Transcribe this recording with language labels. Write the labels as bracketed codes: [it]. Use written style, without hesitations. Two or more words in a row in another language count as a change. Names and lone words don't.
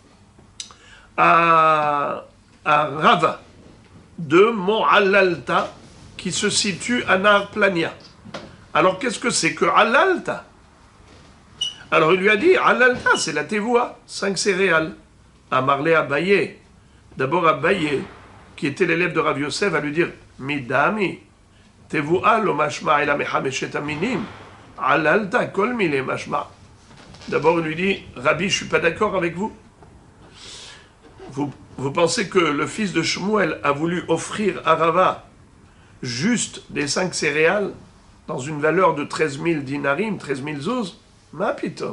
[fr] À Rava, de Mont Alalta, qui se situe à Nahar Plania. Alors qu'est-ce que c'est que Alalta? Alors il lui a dit, Alalta, c'est la Tevoa, 5 céréales. Amarlé Abaye, d'abord Abaye, qui était l'élève de Rav Yosef, va lui dire, [arc] מדמי, תבואה לא משמע אלא מחמשת מינים, אללתא כל מילי משמע. [fr] D'abord il lui dit, Rabbi, je ne suis pas d'accord avec vous. Vous pensez que le fils de Shmuel a voulu offrir à Rava juste des 5 céréales dans une valeur de 13 000 dinarim, 13 000 zouz? [he] מה פתאום.